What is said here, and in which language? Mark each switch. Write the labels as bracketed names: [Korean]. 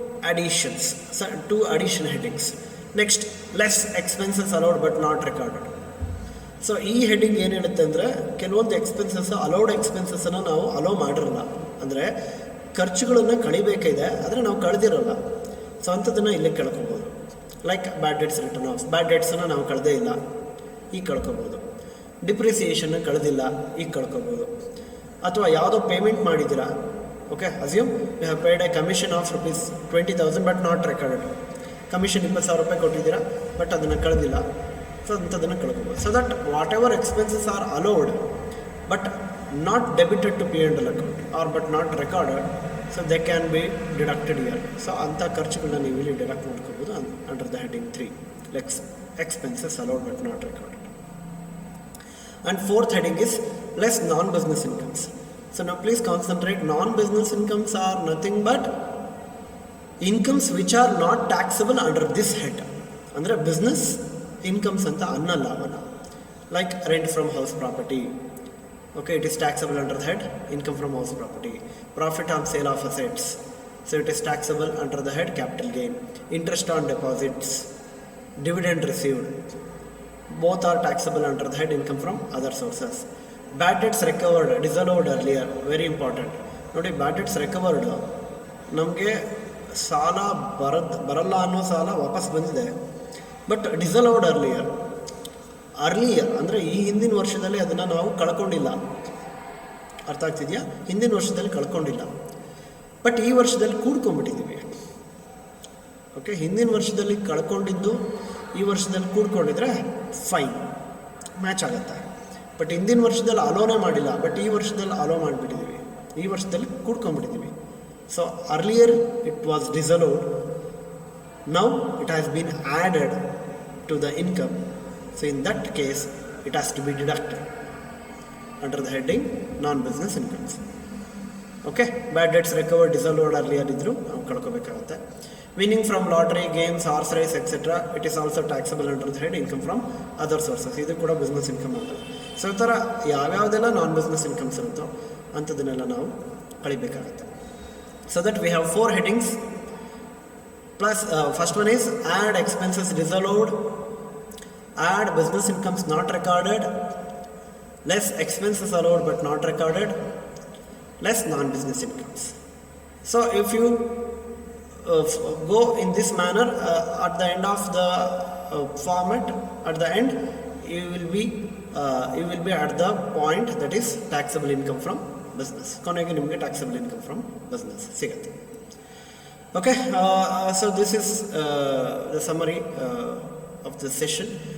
[English] additions, so 2 addition headings. Next, less expenses allowed but not recorded. [Kannada] So ಈ heading ಏನು ಹೇಳುತ್ತೆ ಅಂದರೆ ಕೆಲವೊಂದು ಎಕ್ಸ್ಪೆನ್ಸಸ್ ಅಲೌಡ್ ಎಕ್ಸ್ಪೆನ್ಸಸ್ಸನ್ನು ನಾವು ಅಲೋ ಮಾಡಿರಲ್ಲ, ಅಂದರೆ ಖರ್ಚುಗಳನ್ನು ಕಳಿಬೇಕಿದೆ ಆದರೆ ನಾವು ಕಳೆದಿರಲ್ಲ. ಸೊ ಅಂಥದ್ದನ್ನು ಇಲ್ಲೇ ಕಳ್ಕೊಬೋದು. Like bad dates return of, ಬ್ಯಾಡ್ ಡೇಟ್ಸನ್ನು ನಾವು ಕಳೆದೇ ಇಲ್ಲ, ಈಗ ಕಳ್ಕೊಬೋದು. ಡಿಪ್ರಿಸಿಯೇಷನ್ ಕಳೆದಿಲ್ಲ, ಈಗ ಕಳ್ಕೊಬೋದು. ಅಥವಾ ಯಾವುದೋ ಪೇಮೆಂಟ್ ಮಾಡಿದ್ದೀರಾ, okay, [English] Assume you have paid a commission of rupees 20,000 but not recorded. [Kannada] Commission 20,000 ರೂಪಾಯಿ ಕೊಟ್ಟಿದ್ದೀರಾ ಬಟ್ ಅದನ್ನು ಕಳೆದಿಲ್ಲ, ಸೊ ಅಂಥದ್ದನ್ನು ಕಳ್ಕೊಬೋದು. [English] So that whatever expenses are allowed but not debited to P&L account are but not recorded, so they can be deducted here. [Kannada] So ಅಂಥ ಖರ್ಚುಗಳನ್ನ ನೀವು ಇಲ್ಲಿ deduct ಮಾಡ್ಕೋಬೋದು [English] Under the heading 3, less expenses allowed but not recorded. And fourth heading is less non-business incomes. So now please concentrate. Non-business incomes are nothing but incomes which are not taxable under this head. [Kannada] Andre business incomes anta annalla avana. [English] Like rent from house property. Okay, it is taxable under the head income from house property. Profit on sale of assets. So it is taxable under the head capital gain. Interest on deposits. Dividend received. Both are taxable under the head income from other sources. Bad debts recovered, disallowed earlier, very important. [Kannada] ನೋಡಿ, ಬ್ಯಾಡ್ debts recovered, ನಮಗೆ ಸಾಲ ಬರಲ್ಲ ಅನ್ನೋ ಸಾಲ ವಾಪಸ್ ಬಂದಿದೆ, but disallowed earlier ಅಂದರೆ ಈ ಹಿಂದಿನ ವರ್ಷದಲ್ಲಿ ಅದನ್ನು ನಾವು ಕಳ್ಕೊಂಡಿಲ್ಲ. ಅರ್ಥ ಆಗ್ತಿದೆಯಾ? ಹಿಂದಿನ ವರ್ಷದಲ್ಲಿ ಕಳ್ಕೊಂಡಿಲ್ಲ, ಬಟ್ ಈ ವರ್ಷದಲ್ಲಿ ಕೂಡ್ಕೊಂಡ್ಬಿಟ್ಟಿದ್ದೀವಿ. ಓಕೆ, ಹಿಂದಿನ ವರ್ಷದಲ್ಲಿ ಕಳ್ಕೊಂಡಿದ್ದು ಈ ವರ್ಷದಲ್ಲಿ ಕೂಡ್ಕೊಂಡಿದ್ರೆ ಫೈನ್, ಮ್ಯಾಚ್ ಆಗುತ್ತೆ. ಬಟ್ ಹಿಂದಿನ ವರ್ಷದಲ್ಲಿ ಅಲೋನೇ ಮಾಡಿಲ್ಲ, ಬಟ್ ಈ ವರ್ಷದಲ್ಲಿ ಅಲೋ ಮಾಡಿಬಿಟ್ಟಿದ್ದೀವಿ, ಈ ವರ್ಷದಲ್ಲಿ ಕೂಡ್ಕೊಂಡ್ಬಿಟ್ಟಿದ್ದೀವಿ. [English] So earlier it was disallowed, now it has been added to the income. So in that case it has to be deducted under the heading non business incomes. [Kannada] Okay, [English] bad debts recovered, disallowed earlier [Kannada] ಇದ್ದರೂ ನಾವು ಕಳ್ಕೊಬೇಕಾಗುತ್ತೆ. [English] Winning from lottery, games, horse race, etc. It is also taxable under the head income from other sources. [Kannada] ಇದು ಕೂಡ business income ಅಂತ. So ಈ ಥರ ಯಾವ್ಯಾವುದೆಲ್ಲ ನಾನ್ business incomes ಇರುತ್ತೋ ಅಂಥದ್ದನ್ನೆಲ್ಲ ನಾವು ಕಳಿಬೇಕಾಗತ್ತೆ. [English] So that we have 4 headings. Plus first one is add expenses disallowed, add business incomes not recorded, less expenses allowed but not recorded, less non business incomes. So if you go in this manner, at the end of the format, at the end you will be at the point that is taxable income from business. [Kannada] ಕೊನೆಗೆ ನಿಮಗೆ [English] taxable income from business [Kannada] ಸಿಗುತ್ತೆ. [English] Okay, so this is the summary of this session.